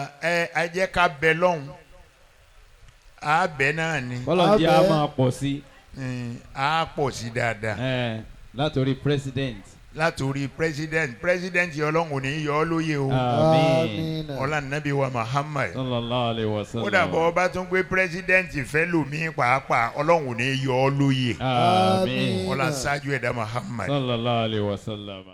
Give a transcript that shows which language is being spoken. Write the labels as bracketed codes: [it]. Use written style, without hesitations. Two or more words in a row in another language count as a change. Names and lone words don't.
[yo] ẹ jẹ́ ká bẹ lọ́hùn á bẹ náà ni. kọ́lọ̀ jẹ́ a máa pọ̀ sí. á pọ̀ sí dáadáa. látòrí president. látòrí president Ọlọ́run ò ní yọ ọ́ lóye o. àmín. ọlá nàbí wa Muhammad. [ar] صلى الله عليه وسلم. [yo] ó dàbọ̀ ọba tún gbé president fẹ́ lòmí pàápàá Ọlọ́run ò ní yọ ọ́ lóye. àmín. ọlá ṣáájú ẹ̀dá Muhammad. [ar] صلى الله عليه وسلم.